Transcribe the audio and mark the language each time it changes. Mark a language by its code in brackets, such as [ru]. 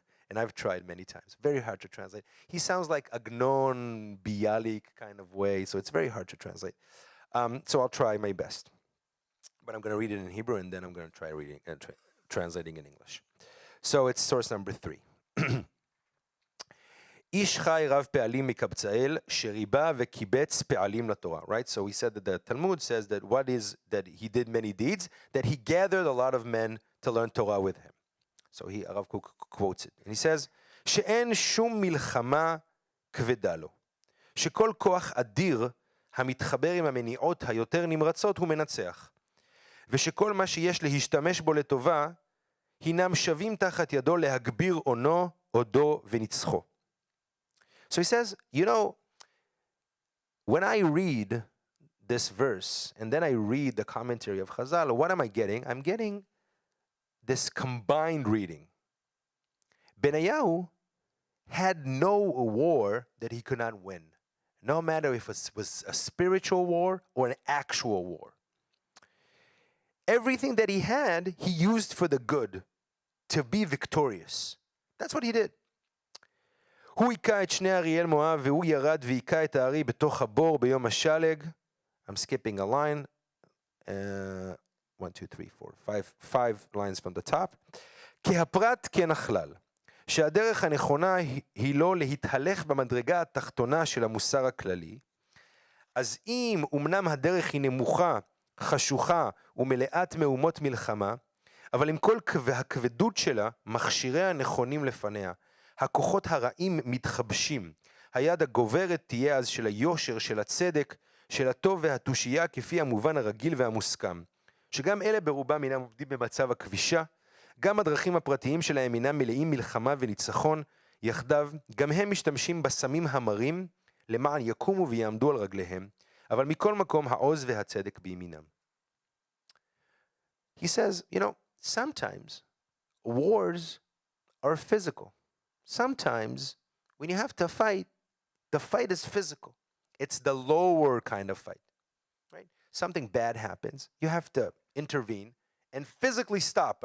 [en] And I've tried many times. Very hard to translate. He sounds like Agnon, Bialik kind of way, so it's very hard to translate. So I'll try my best. But I'm going to read it in Hebrew, and then I'm going to try reading and translating in English. So it's source number 3. איש חי רב פעלים מקבצאל, שריבה וקיבץ פעלים לתורה. Right? So we said that the Talmud says that that he did many deeds, that he gathered a lot of men to learn Torah with him. So Rav Kook quotes it. And he says, [he] שאין שום מלחמה כבדה לו. שכל כוח אדיר המתחבר עם המניעות היותר נמרצות הוא מנצח. ושכל מה שיש להשתמש בו לטובה, הינם שווים תחת ידו להגביר אונו, עודו ונצחו. [en] So he says, when I read this verse, and then I read the commentary of Chazal, what am I getting? I'm getting this combined reading. Benayahu had no war that he could not win, no matter if it was a spiritual war or an actual war. Everything that he had, he used for the good, to be victorious. That's what he did. [he] הוא היכה את שני אריאל מואב, והוא ירד והיכה את הארי בתוך הבור ביום השלג. [en] I'm skipping a line. 1, 2, 3, 4, 5 lines from the top. [he] כהפרט כן הכלל, שהדרך הנכונה היא לא להתהלך במדרגה התחתונה של המוסר הכללי, אז אם אמנם הדרך היא נמוכה, חשוכה ומלאת מהומות מלחמה, אבל עם כל הכבדות שלה, מכשיריה נכונים לפניה, הכוחות הרעים מתחבשים, היד הגוברת תהיה אז של היושר, של הצדק, של הטוב והתושייה כפי המובן הרגיל והמוסכם, שגם אלה ברובם אינם עובדים במצב הכבישה, גם הדרכים הפרטיים שלהם אינם מלאים מלחמה וניצחון, יחדיו גם הם משתמשים בסמים המרים, למען יקומו ויעמדו על רגליהם, אבל מכל מקום העוז והצדק בימינם. [en] He says, sometimes wars are physical. Sometimes when you have to fight, the fight is physical. It's the lower kind of fight, right? Something bad happens, you have to intervene and physically stop.